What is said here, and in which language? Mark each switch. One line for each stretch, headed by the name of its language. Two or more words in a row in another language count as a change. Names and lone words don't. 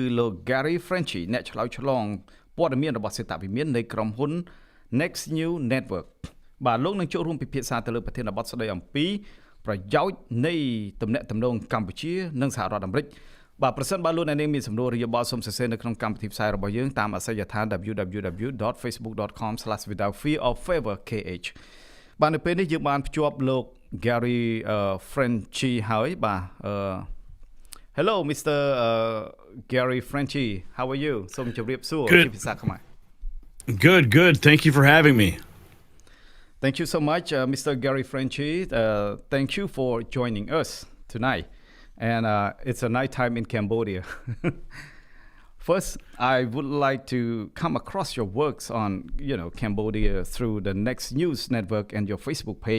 Khmer: លោក Gary Frenchy អ្នកឆ្លើយឆ្លងព័ត៌មានរបស់សេតវិមាននៃក្រុមហ៊ុន Next New Network បាទលោកនឹងចូលរួមពិភាក្សាទៅលើប្រធានបទស្ដីអំពីប្រយោជន៍នៃទំនាក់ទំនងកម្ពុជានិងសហរដ្ឋអាមេរិកបាទប្រសិនបើលោកអ្នកនាងមានសំណួរឬយោបល់សូមសរសេរនៅក្នុងកម្មវិធីផ្សាយរបស់យើងតាមអាសយដ្ឋាន www.facebook.com/withoutfearorfavourkh បាទនៅពេលនេះយើងបានភ្ជាប់លោក Gary Frenchy ហើយបាទ
English: Hello Mr. Gary Frenchy how are you
Khmer: សូមជម្រាបសួរជាភាសាខ្មែរ
English: Good thank you for having me Thank you so much Mr. Gary Frenchy thank you for joining us tonight and it's a night time in Cambodia First, I would like to come across your works on, Cambodia through the Next News Network and your Facebook page.